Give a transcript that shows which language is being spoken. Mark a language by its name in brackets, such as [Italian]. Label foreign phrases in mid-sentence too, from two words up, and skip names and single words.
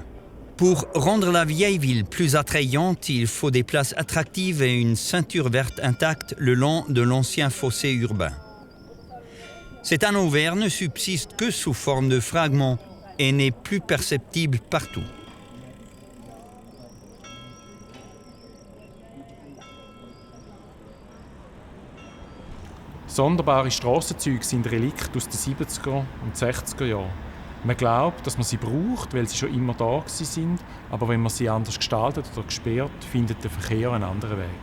[French] Pour rendre la vieille ville plus attrayante, il faut des places attractives et une ceinture verte intacte le long de l'ancien fossé urbain. Cet anneau vert ne subsiste que sous forme de fragments et n'est plus perceptible partout. [German] Sonderbare Strassenzüge sind Relikte aus den 70er und 60er Jahren. Man glaubt, dass man sie braucht, weil sie schon immer da sind, aber wenn man sie anders gestaltet oder gesperrt, findet der Verkehr einen anderen Weg.